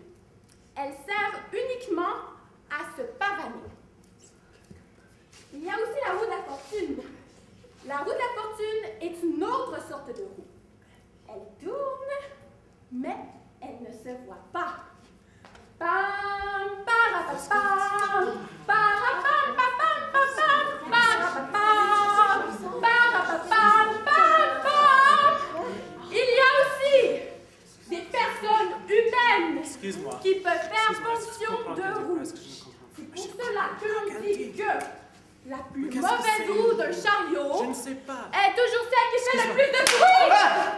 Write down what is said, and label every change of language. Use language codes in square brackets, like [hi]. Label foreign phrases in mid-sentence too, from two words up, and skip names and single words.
[fr] Elle sert uniquement à se pavaner. Il y a aussi la roue de la fortune. La roue de la fortune est une autre sorte de roue. Elle tourne, mais elle ne se voit pas. Pam, parapapam, parapam, papam, papam, parapapam, parapapam, papam. Il y a aussi des personnes humaines qui peuvent faire fonction de roue. C'est pour cela que l'on dit que la plus mauvaise roue d'un chariot est toujours celle qui fait le plus de bruit.